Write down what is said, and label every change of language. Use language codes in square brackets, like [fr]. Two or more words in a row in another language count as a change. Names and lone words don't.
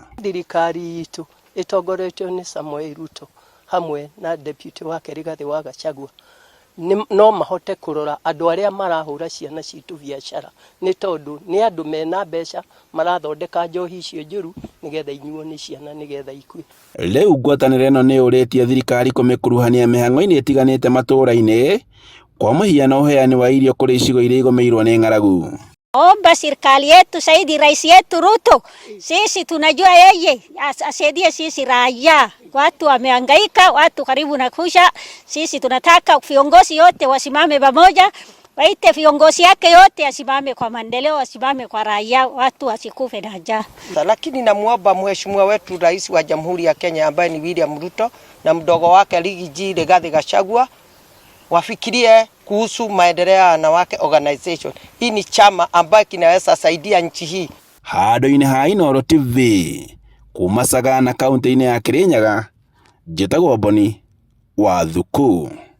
[ki] Thirikari itũ ĩtongoretio nĩ Samoei Ruto hamwe na deputy wake Rigathi wa Gachagua no mahote kũrora andũ arĩa marahũra ciana citũ biacara nĩ tondũ nĩ andũ mena mbeca marathondeka njohi icio njũru nĩgetha inyuo nĩ ciana nĩgetha ikue. Rĩu ngwatanĩro ĩno nĩ ũrĩtie thirikari kũmĩkuruhania mĩhang'o-inĩ ĩtiganĩte matũũra-inĩ kwa mũhiano ũheani wa irio kũrĩ icigo iria igũmĩirwo nĩ ng'aragu. [sw] Omba serikali yetu saidi rais yetu Ruto, sisi tunajua yeye asaidie sisi raia. Watu wamehangaika, watu karibu na kusha. Sisi tunataka viongozi yote wasimame pamoja, waite viongozi yake yote asimame kwa maendeleo, asimame kwa raia, watu wasikufe na njaa. Lakini namuomba mheshimiwa wetu rais wa Jamhuri ya Kenya ambaye ni William Ruto na mdogo wake Rigathi Gachagua wafikirie kuhusu Maendeleo ya Wanawake Organization. Hii ni chama ambayo kinaweza saidia nchi hii. [ki] Handũ-inĩ ha Inooro TV kuma Sagana kaunti-inĩ ya Kirinyaga, njĩtagwo Boni wa Thuku.